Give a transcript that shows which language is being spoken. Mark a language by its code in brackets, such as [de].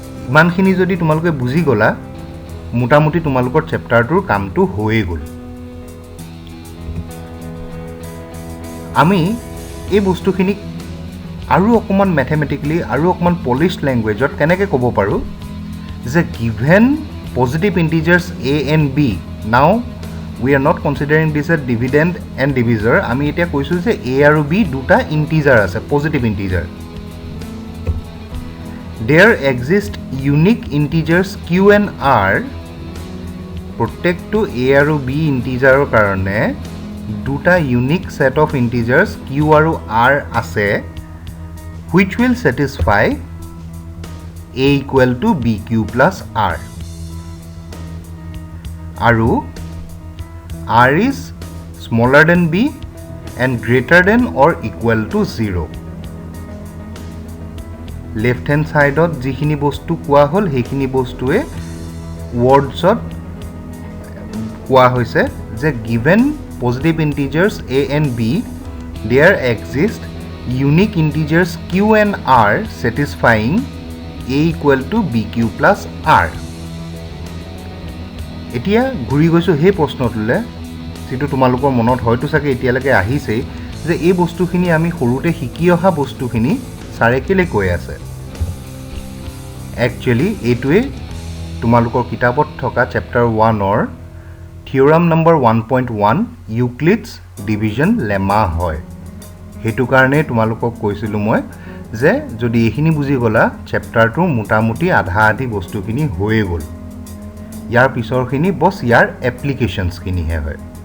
[as] ইমানখিনি যদি তোমালোকে বুজি গ'লা, মোটামুটি তোমালোকৰ চেপ্টাৰটোৰ কামটো হৈয়ে গ'ল। আমি এই বস্তুখিনিক আৰু অকণমান মেথমেটিকেলি আৰু অকণমান পলিশ্ড লেংগুৱেজত কেনেকৈ ক'ব পাৰোঁ যে given [en] positive integers a and b. Now we are not considering this as dividend and divisor. [as] আমি এতিয়া কৈছোঁ যে a আৰু b দুটা ইন্টিজাৰ আছে, positive integer. [en] There exist unique integers q and r. [as] প্ৰত্যেকটো a আৰু b ইন্টিজাৰৰ কাৰণে দুটা unique [en] set of integers [as] q আৰু r আছে, [en] which will satisfy a equal to bq plus r. [as] আৰু [en] r is smaller than b and greater than or equal to 0. [as] Left hand ছাইডত যিখিনি বস্তু কোৱা হ'ল সেইখিনি বস্তুৱে ৱৰ্ডছত কোৱা হৈছে যে [en] Given positive integers a and b, there exist unique integers q and r satisfying a equal to bq plus r. [as] এতিয়া ঘূৰি গৈছোঁ সেই প্ৰশ্নটোলৈ যিটো তোমালোকৰ মনত হয়তো চাগে এতিয়ালৈকে আহিছেই যে এই বস্তুখিনি আমি সৰুতে শিকি অহা বস্তুখিনি ছাৰে কেলৈ কৈ আছে একচুৱেলি এইটোৱে তোমালোকৰ কিতাপত থকা চেপ্টাৰ 1ৰ থিওৰাম নম্বৰ 1.1 ইউক্লিডছ ডিভিজন লেমা হয় সেইটো কাৰণে তোমালোকক কৈছিলোঁ মই যে যদি এইখিনি বুজি গ'লা চেপ্টাৰটোৰ মোটামুটি আধা আধি বস্তুখিনি হৈয়ে গ'ল ইয়াৰ পিছৰখিনি বছ ইয়াৰ এপ্লিকেশ্যনছখিনিহে হয়